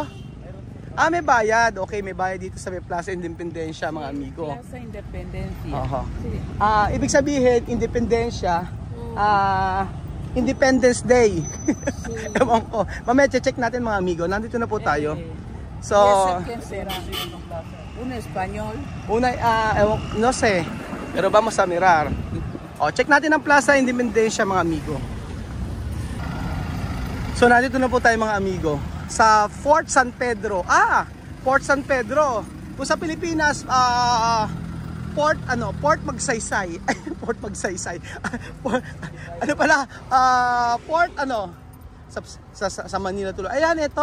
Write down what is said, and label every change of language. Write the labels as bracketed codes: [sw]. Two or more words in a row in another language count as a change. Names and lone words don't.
[tl] May bayad. Okay, may bayad dito sa Plaza Independencia mga amigo. Plaza Independencia. Ibig sabihin, Independencia, Independence Day. Ewan ko. Mamaya check natin mga amigo. Nandito na po tayo. So, [es] una español. No sé. Pero vamos a mirar. [tl] Check natin ang Plaza Independencia mga amigo. So, nandito na po tayo mga amigo. Sa Fort San Pedro. Fort San Pedro. Kung sa Pilipinas, Port Magsaysay. Port Magsaysay. Port sa Manila tuloy. Ayan, ito.